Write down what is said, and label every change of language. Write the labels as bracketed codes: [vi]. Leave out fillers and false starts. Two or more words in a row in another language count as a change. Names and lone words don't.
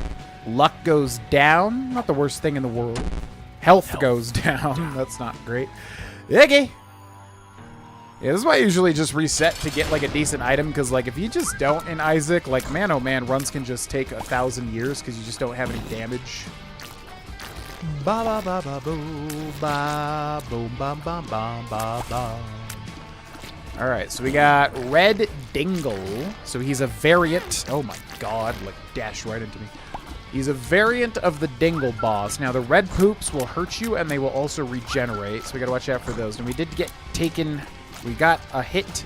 [en] Luck goes down. Not the worst thing in the world. Health goes down. That's not great. Okay. Yeah, this is why I usually just reset to get, like, a decent item, because, like, if you just don't in Isaac, like, man, oh man, runs can just take 1,000 years because you just don't have any damage. Ba ba ba ba boo ba boom bam bam bam ba ba. Alright, so we got Red Dingle. So he's a variant. Oh my god, like, dash right into me. He's a variant of the Dingle boss. Now, the red poops will hurt you, and they will also regenerate, so we gotta watch out for those. And we did get taken... We got a hit.